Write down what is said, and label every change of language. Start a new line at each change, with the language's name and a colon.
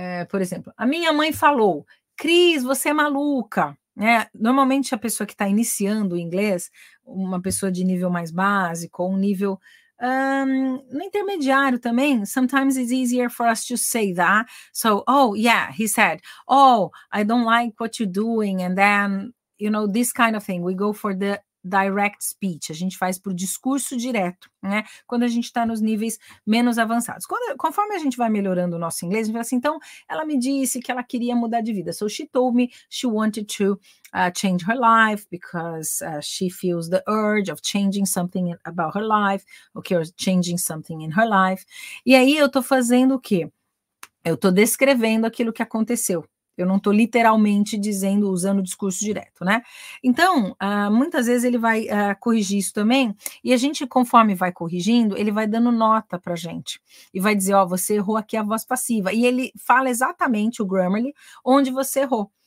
Portuguese: Por exemplo, a minha mãe falou, Cris, você é maluca. Normalmente a pessoa que está iniciando o inglês, uma pessoa de nível mais básico, ou um nível no intermediário também,
English: sometimes it's easier for us to say that. So, oh, yeah, he said, oh, I don't like what you're doing, and then, this kind of thing. We go for the direct speech,
Portuguese: a gente faz por discurso direto, né? Quando a gente está nos níveis menos avançados. Conforme a gente vai melhorando o nosso inglês, a gente fala assim, então, ela me disse que ela queria mudar de vida.
English: So she told me she wanted to change her life because she feels the urge of changing something about her life, okay, or changing something in her life.
Portuguese: E aí eu tô fazendo o quê? Eu tô descrevendo aquilo que aconteceu. Eu não estou literalmente usando o discurso direto, né? Então, muitas vezes ele vai corrigir isso também, e a gente, conforme vai corrigindo, ele vai dando nota para a gente, e vai dizer, ó, você errou aqui a voz passiva, e ele fala exatamente o Grammarly, onde você errou.